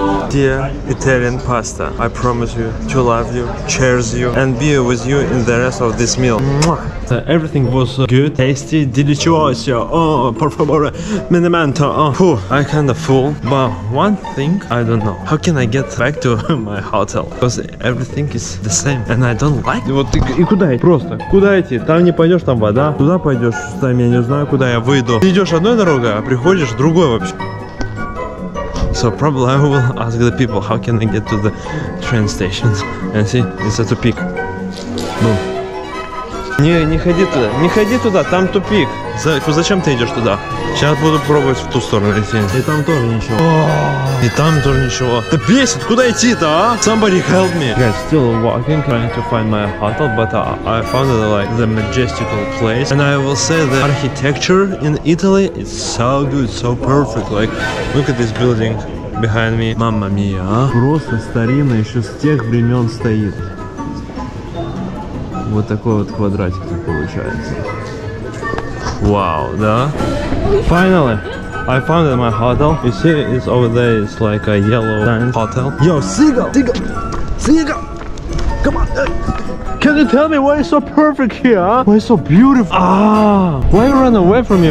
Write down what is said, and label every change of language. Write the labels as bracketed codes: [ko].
[en] Dear Italian pasta, I promise you to love you, cherish you, and be with you in the rest of this meal. Everything was good, tasty, delicioso. Oh, [es] por favor, [en] minimento. Oh, I kind of full, but one thing I don't know. How can I get back to my hotel? Because everything is the same, and I don't like it. [ru] Вот и куда идти? Просто куда идти? Там не пойдешь, там вода. Туда пойдешь, там я не знаю, куда я выйду. Ты идешь одной дорогой, а приходишь другой вообще. [en] So probably I will ask the people how can I get to the train stations. And see, it's a тупик. Boom. [ru] Не ходи туда, не ходи туда, там тупик. Зачем ты идешь туда? Сейчас буду пробовать в ту сторону идти. И там тоже ничего. И там тоже ничего. Да бесит, куда идти-то, а? [en] Somebody help me. Guys, still walking, trying to find my hotel, but I found it like the majestical place. And I will say the architecture in Italy is so good, so perfect. Like, look at this building behind me. [it] Mamma mia, а? [ru] Просто старинно, еще с тех времен стоит. Вот такой вот квадратик получается. Wow, да? [en] Finally, I found my hotel. You see, it's over there. It's like a yellow hotel. Yo, Seagull! Seagull! Come on! Can you tell me why it's so perfect here? Huh? Why it's so beautiful? Ah! Why you run away from me?